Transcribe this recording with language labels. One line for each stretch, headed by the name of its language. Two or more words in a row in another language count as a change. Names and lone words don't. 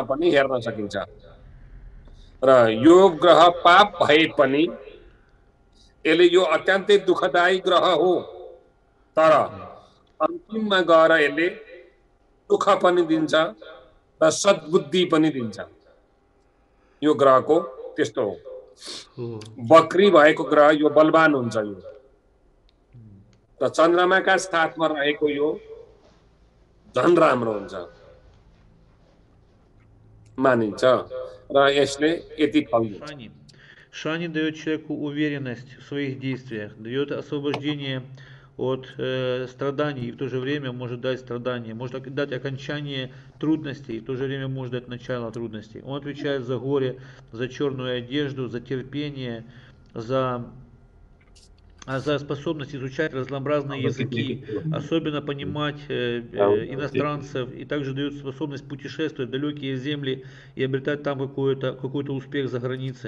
Nepali: पनि हेर्न सकिन्छ र यो ग्रह पाप भए पनि यसले यो अत्यन्तै दुःखदायी ग्रह हो तर अन्तिममा गएर यसले दुःख पनि दिन्छ र सद्बुद्धि पनि दिन्छ यो ग्रहको त्यस्तो हो बकरी भएको ग्रह यो बलवान हुन्छ यो र चन्द्रमाका साथमा रहेको यो झन् राम्रो हुन्छ मानिन्छ र यसले यति फल दिन्छ
Russian: Шани дает человеку уверенность в своих действиях, дает освобождение от страданий, и в то же время может дать страдания, может дать окончание трудностей, и в то же время может дать начало трудностей. Он отвечает за горе, за черную одежду, за терпение, за способность изучать разнообразные языки, особенно понимать иностранцев, и также дает способность путешествовать в далекие земли и обретать там какой-то успех за границей.